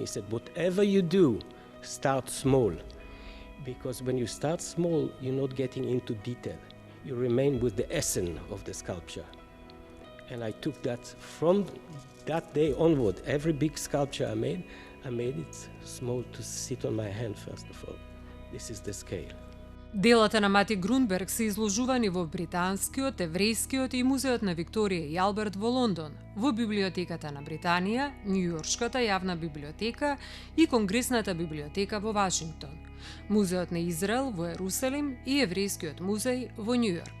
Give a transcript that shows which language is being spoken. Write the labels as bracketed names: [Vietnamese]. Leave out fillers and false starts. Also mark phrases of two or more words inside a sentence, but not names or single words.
[English] He said, whatever you do, start small. Because when you start small, you're not getting into detail. You remain with the essence of the sculpture. And I took that from that day onward. Every big sculpture I made it small to sit on my hand, first of all. This is the scale. [Macedonian] Делата на Мати Грунберг се изложувани во Британскиот, Еврејскиот и Музеот на Викторија и Алберт во Лондон, во Библиотеката на Британија, Њујоршката јавна библиотека и Конгресната библиотека во Вашингтон, Музеот на Израел во Ерусалим и Еврејскиот музеј во Њујорк.